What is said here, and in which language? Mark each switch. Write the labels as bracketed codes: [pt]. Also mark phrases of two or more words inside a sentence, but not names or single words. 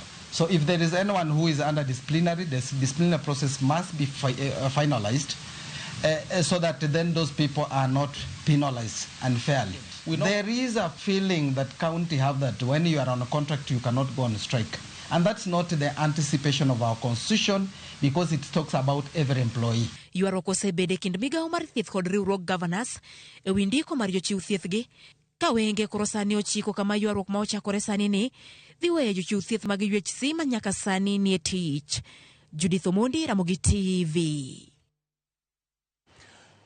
[en] So if there is anyone who is under disciplinary, the disciplinary process must be finalized so that then those people are not penalized unfairly. There is a feeling that county have that when you are on a contract, you cannot go on strike. And that's not the anticipation of our constitution because it talks about every employee. [luo] Yuaroko sebede kind migawo mar thieth kod riwruok governors e windiko mar jochiw thieth gi ka wenge koro sani ochiko kama yuarruok ma ochakore sani ni dhi weyo jochiw thieth mag UHC ma nyaka sani nie tich. Judith Omondi, Ramogi TV.